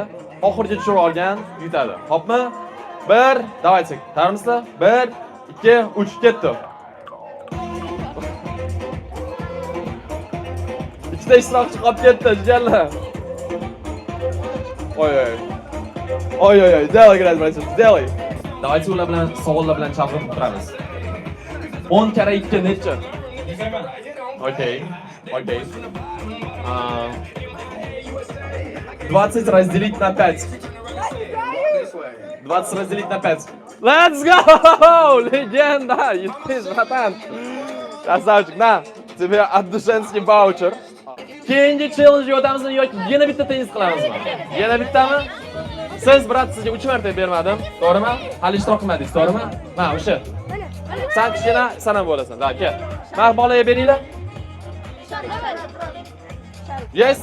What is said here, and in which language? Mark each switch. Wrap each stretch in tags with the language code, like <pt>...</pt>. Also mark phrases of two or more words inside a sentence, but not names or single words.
<uz>Oxirgi tushirib olgan yutadi. Hopmi? 1, давайте. Tarmislar? 1, 2, 3 ketdi. Ikkita ishtirokchi qolib ketdi, jigarlar. Oy.</uz> <ru>Делай, братья, делай. Давайте</ru> <uz>ular bilan savollar bilan chalg'ib turamiz. 10 kara 2 necha?</uz> <ru>Окей. 20 разделить на 5. 20 разделить на 5.</ru> <en>Let's go!</en> <ru>Легенда! Естись, братан! Красавчик, на! Тебе Abdushenskiy voucher.</ru> <uz>Keyingi challenge o'tamizmi yoki yana bitta tennis qilamizmi? Yana bittami? Siz, brat, sizga 3 marta bermadim, to'g'rimi? Hali ishtirok qilmadingiz, to'g'rimi? Mana o'sha. Sen kichkina, sen ham bo'lasan. Da, kel. Mana bolaga beringlar. Yes.</uz>